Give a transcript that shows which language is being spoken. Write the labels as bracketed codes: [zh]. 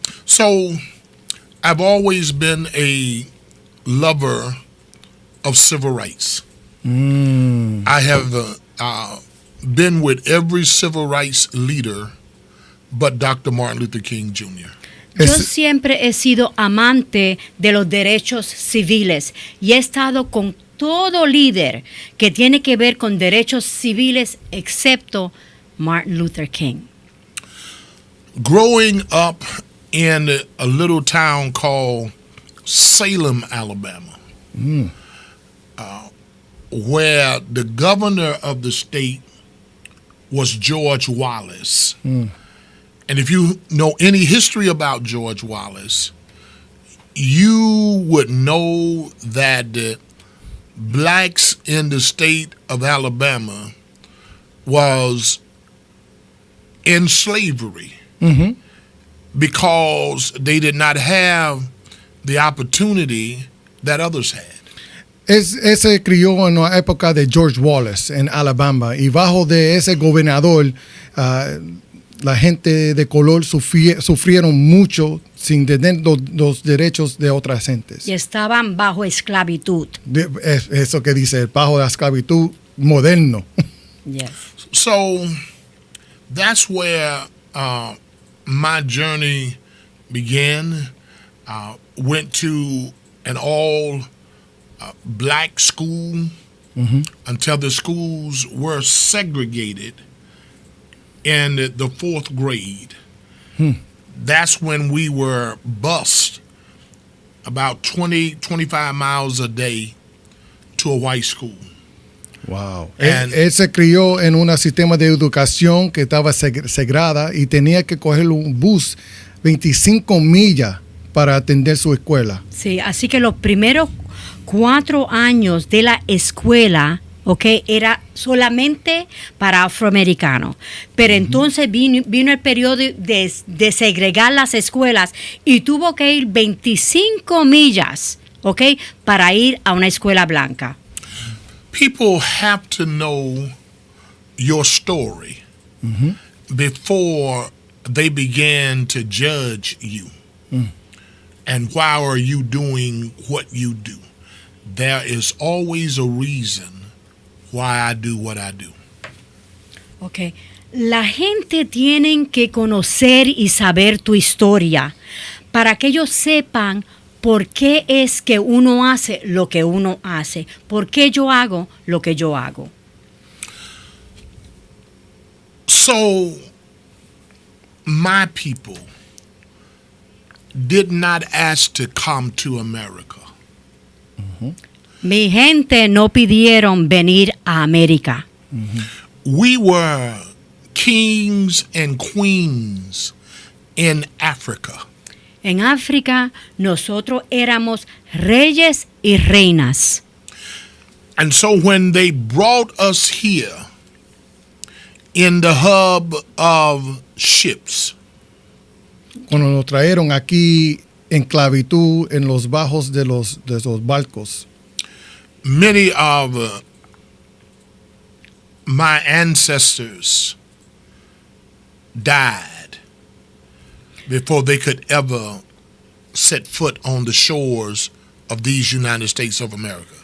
[en] So I've always been a lover of civil rights. I have been with every civil rights leader but Dr. Martin Luther King Jr. [es] Yo siempre he sido amante de los derechos civiles y he estado con todo líder que tiene que ver con derechos civiles excepto Martin Luther King. [en] Growing up in a little town called Salem, Alabama, where the governor of the state was George Wallace. And if you know any history about George Wallace, you would know that the blacks in the state of Alabama was in slavery because they did not have the opportunity that others had. [es] Se crió en la época de George Wallace en Alabama y bajo de ese gobernador la gente de color sufrieron mucho sin tener los derechos de otras gentes. Y estaban bajo esclavitud. Eso que dice, bajo la esclavitud moderno. [en] Yes. So that's where my journey began. Went to an all black school until the schools were segregated in the fourth grade. That's when we were bused about 25 miles a day to a white school. Wow. [es] Él se crió en un sistema de educación que estaba segregada y tenía que coger un bus 25 millas para atender su escuela. Sí, así que los primeros 4 años de la escuela, era solamente para afroamericanos. Pero entonces vino el periodo de segregar las escuelas y tuvo que ir 25 millas, para ir a una escuela blanca. [en] People have to know your story before they begin to judge you. And why are you doing what you do? There is always a reason why I do what I do. [es] La gente tiene que conocer y saber tu historia para que ellos sepan por qué es que uno hace lo que uno hace, por qué yo hago lo que yo hago. [en] So, my people did not ask to come to America. [es] Mi gente no pidieron venir a América. [en] We were kings and queens in Africa. [es] En África, nosotros éramos reyes y reinas. [en] And so when they brought us here in the hub of ships, [es] cuando nos trajeron aquí en esclavitud en los bajos de los barcos, [en] many of my ancestors died before they could ever set foot on the shores of these United States of America.